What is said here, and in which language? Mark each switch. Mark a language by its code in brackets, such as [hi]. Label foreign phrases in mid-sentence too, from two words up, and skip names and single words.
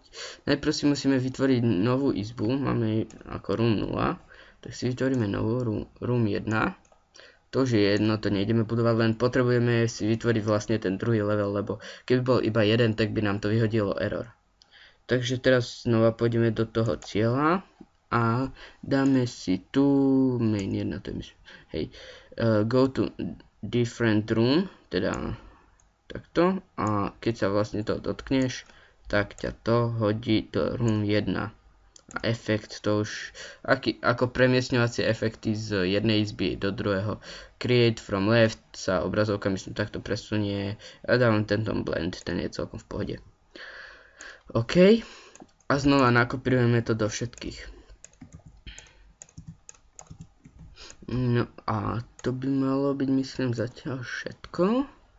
[sk] Najprv si musíme vytvoriť novú izbu, máme ako room 0, tak si vytvoríme novú room 1. To už je jedno, to nejdeme budovať, len potrebujeme si vytvoriť vlastne ten druhý level, lebo keby bol iba jeden, tak by nám to vyhodilo error. Takže teraz znova pôjdeme do toho cieľa a dáme si tu main 1, to je [en] go to different room, [sk] teda takto, a keď sa vlastne to dotkneš, tak ťa to hodí do room 1. A efekt to už, ako premiestňovacie efekty z jednej izby do druhého. [en] Create from left [sk] sa obrazovka myslím takto presunie. Ja dávam tento blend, ten je celkom v pohode. OK. A znova nakopírujeme to do všetkých. No a to by malo byť myslím zatiaľ všetko.